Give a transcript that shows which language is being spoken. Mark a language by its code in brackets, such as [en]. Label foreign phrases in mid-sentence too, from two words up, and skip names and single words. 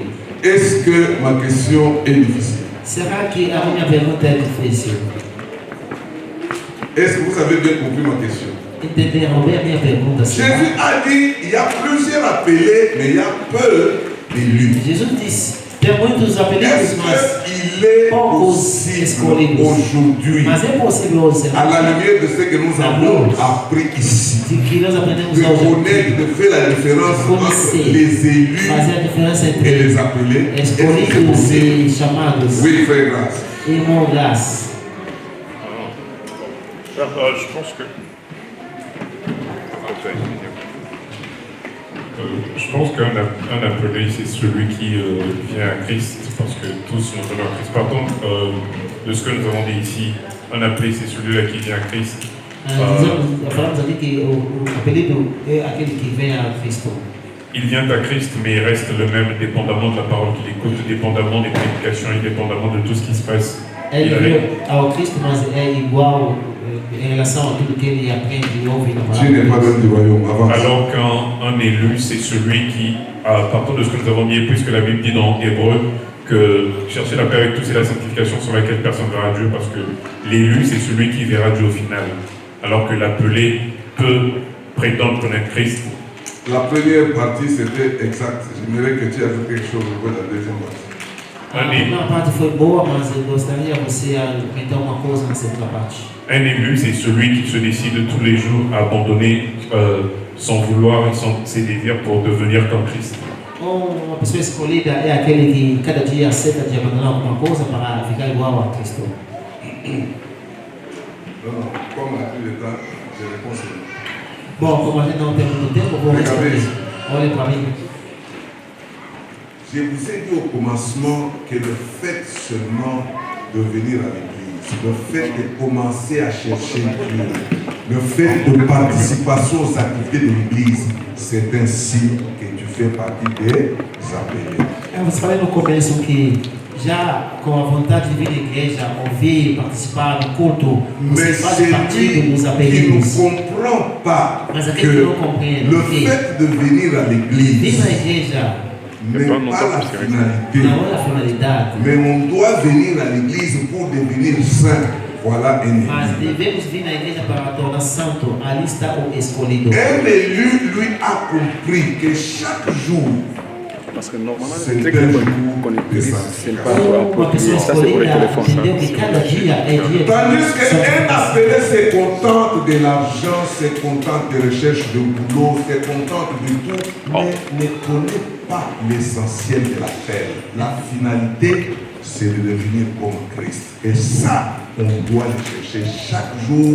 [fr] Est-ce que ma question est difficile? [pt] Será que a minha pergunta é difícil? [fr] Est-ce que vous avez bien compris ma question? [pt] Entenderam bem a minha pergunta? [fr] Jésus a dit, il y a plusieurs appelés, mais il y a peu d'élus. [pt] Jesus disse, tem muitos apelidos, mas [fr] il est [pt] poucos [fr] possible [pt] escolhidos. [fr] aujourd'hui, [pt] Mas é possível hoje, [fr] à la lumière de ce que nous avons appris ici, [pt] de que nós aprendemos de hoje, [fr] connaître, de faire la différence entre les élus [pt] fazer a diferença [fr] et [pt] entre [fr] les appelés. Est-ce que c'est [pt] escolhidos [fr] possible? [pt] e chamados. [fr] Oui, frère Grâce. [pt] Irmão Graça. [fr] Je pense que... Je pense qu'un appelé, c'est celui qui vient à Christ, parce que tous nous venons à Christ. Par contre, de ce que nous avons dit ici, un appelé, c'est celui-là qui vient à Christ. [pt] Falamos aqui que o apelido é aquele que vem a Cristo. [fr] Il vient à Christ, mais il reste le même, dépendamment de la parole qu'il écoute, dépendamment des prédications et dépendamment de tout ce qui se passe. [pt] Ele veio ao Cristo, mas é igual em relação a tudo que ele aprende e ouve na [fr] Dieu n'est pas [pt] palavra. [fr] l'homme du royaume. Avance. Alors qu'un élu, c'est celui qui, à partir de ce que nous avons dit, puisque la Bible dit dans Hébreu que chercher la paix avec tous, c'est la sanctification sur laquelle personne verra Dieu, parce que l'élu, c'est celui qui verra Dieu au final. Alors que l'appelé peut prétendre connaître Christ. La première partie, c'était exact. J'aimerais que tu ajoutes quelque chose au bout de la deuxième partie. [pt] A primeira parte foi boa, mas eu gostaria você a comentar uma coisa na segunda parte. [fr] Un élu, c'est celui qui se décide tous les jours à abandonner son vouloir et ses désirs pour devenir comme Christ. [pt] Uma pessoa escolhida é aquele que cada dia aceita de abandonar alguma coisa para ficar igual a Cristo. [fr] Non, comme on a plus de temps, je réponds seulement. [pt] Bom, como a gente não tem muito tempo, eu vou responder. Olhem para mim. [fr] Je vous ai dit au commencement que le fait seulement de venir à l'église, le fait de commencer à chercher Dieu, le fait de participation aux activités de l'église, c'est un signe que tu fais partie des appelés. [pt] Você falou no começo que já com a vontade de vir à igreja, ouvir, participar do culto, você faz parte dos [fr] Qui ne [pt] apelidos. [fr] comprend pas [pt] Mas que aquele que não compreende [fr] le [pt] que [fr] fait de venir à [pt] vir [fr] l'église [pt] na igreja [fr] n'est pas la finalité. [pt] não é a finalidade, [fr] Mais on doit venir à l'église pour devenir saint. Voilà un [pt] mas [fr] élu. [pt] devemos vir na igreja para tornar santo. Ali está o escolhido. [fr] Un élu, lui, a compris que chaque jour, Parce que normalement, C'est c'est un très jour qu'on de utilise, c'est pas sanctification. pour [pt] Uma pessoa [fr] ça, c'est pour les [pt] escolhida [fr] téléphones. [pt] entendeu que cada dia é dia [fr] Tandis [pt] de [fr] qu'un [pt] santificação. [fr] appelé se contente de l'argent, se contente de recherche de boulot, se contente de tout, mais ne connaît pas l'essentiel de l'appel. La finalité, c'est de devenir comme Christ. Et ça, on doit le chercher chaque jour.